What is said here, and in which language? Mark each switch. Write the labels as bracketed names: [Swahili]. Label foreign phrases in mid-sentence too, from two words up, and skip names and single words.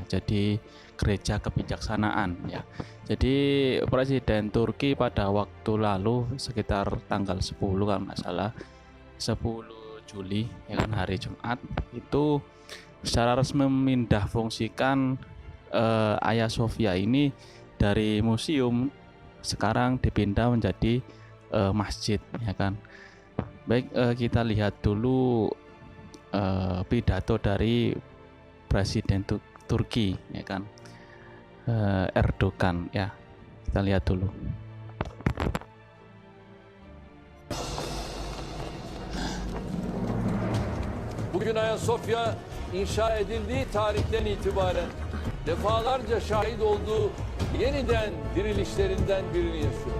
[Indonesian] Jadi gereja kebijaksanaan ya. Jadi Presiden Turki pada waktu lalu sekitar tanggal 10 kalau nggak salah 10 Juli ya kan, hari Jumat, itu secara resmi memindah fungsikan Hagia Sophia ini dari museum sekarang dipindah menjadi masjid ya kan. Baik, kita lihat dulu pidato dari Presiden Turki ya kan, Erdogan ya. Kita lihat dulu. [Turkish] Bugün Ayasofya inşa edildiği tarihten itibaren defalarca şahit olduğu yeniden dirilişlerinden birini yaşıyor.